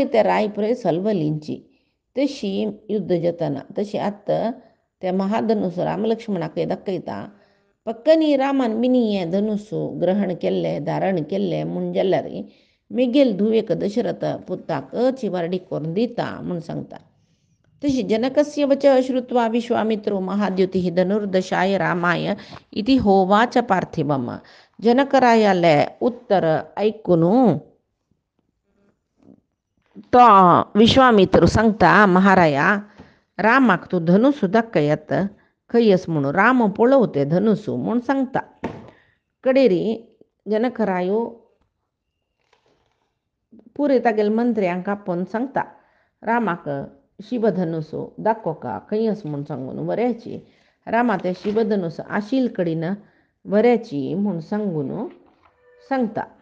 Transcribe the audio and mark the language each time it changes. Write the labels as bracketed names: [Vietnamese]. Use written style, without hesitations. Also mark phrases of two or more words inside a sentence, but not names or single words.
[Konkani] त्या रायपुरय सलवलींची तशी युध्द जातना तशी आतां त्या महाधनुस रामलक्ष्मणाकय दाखयता पक्कनी रामान मिनी हें धनुस ग्रहण केल्लें धारण केल्लें म्हूण जाल्यार मिगेल धुवेक दशरथ पुताक चिवारडी करून दिता म्हूण सांगता तशी [Sanskrit] जनकस्य वचः श्रुत्वा विश्वामित्रो महाद्युतिः धनुर्दशाय रामाय इति होवाच पार्थिवम [Konkani] जनकरायाले उत्तर ऐकून तो विश्वामित्र सांगता महाराया रामाक तूं धनुस दाखयत खयस म्हणून राम पळोवते धनुस म्हूण सांगता कडेरी जनकरायो पुरे तागेल मंत्र्यांक आपोवन सांगता रामाक शिवधनुस दाखोवका खंयस म्हूण सांगून वऱ्याची रामा ते शिवधनुस आशिल कडेन वऱ्याची म्हूण सांगून सांगता